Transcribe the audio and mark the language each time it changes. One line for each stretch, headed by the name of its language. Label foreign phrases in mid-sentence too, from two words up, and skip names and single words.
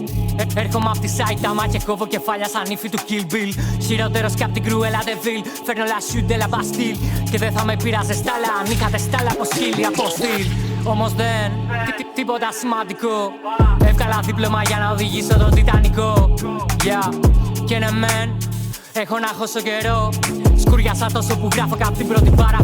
Greek: Έρχομαι απ' τη Σάιταμα και κόβω κεφάλια σαν ύφη του Kill Bill. Χειρότερος κι απ' την Κρουέλα Ντεβίλ.
French: Φέρνω la chute de la Bastille.
Greek: Και δεν θα με πειράζε στάλα, αν είχατε στάλα από σκύλι, από στυλ. Όμως δεν, τίποτα σημαντικό. Έβγαλα δίπλωμα για να οδηγήσω τον Τιτανικό. Και ναι μεν, έχω να χώσω καιρό. Σκουριάσα τόσο που γράφω κάπου την πρώτη μπάρα.